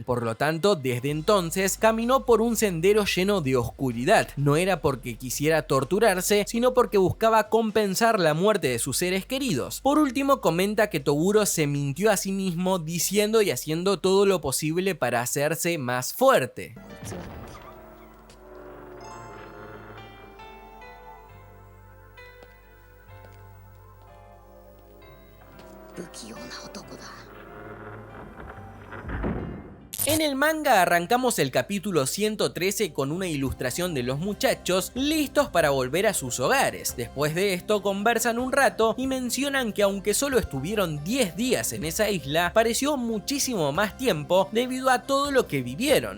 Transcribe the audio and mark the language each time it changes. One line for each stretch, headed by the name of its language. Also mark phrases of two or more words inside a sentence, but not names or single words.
Spanish: Por lo tanto, desde entonces caminó por un sendero lleno de oscuridad. No era porque quisiera torturarse, sino porque buscaba compensar la muerte de sus seres queridos. Por último, comenta que Toguro se mintió a sí mismo diciendo y haciendo todo lo posible para hacerse más fuerte.
Japanese: 不器用な男だ。
Spanish: En el manga arrancamos el capítulo 113 con una ilustración de los muchachos listos para volver a sus hogares. Después de esto conversan un rato y mencionan que aunque solo estuvieron 10 días en esa isla, pareció muchísimo más tiempo debido a todo lo que vivieron.